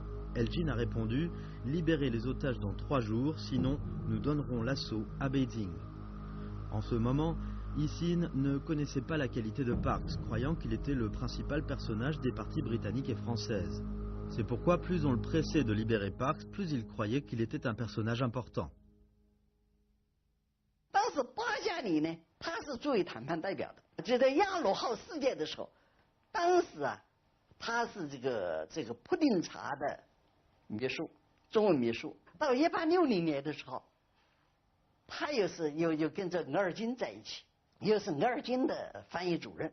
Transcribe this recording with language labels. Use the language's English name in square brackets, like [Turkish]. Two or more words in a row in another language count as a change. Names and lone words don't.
[French] Elgin a répondu « Libérez les otages dans 3 jours, sinon nous donnerons l'assaut à Beijing ». En ce moment, Yixin ne connaissait pas la qualité de Parkes, croyant qu'il était le principal personnage des parties britanniques et françaises. C'est pourquoi plus on le pressait de libérer Parkes, plus il croyait qu'il était un personnage important. [Chinese] 当时巴加里呢，他是作为谈判代表的。就在亚罗号事件的时候，当时啊，他是这个普定察的秘书，中文秘书。到1860年的时候，他又跟着额尔金在一起，又是额尔金的翻译主任。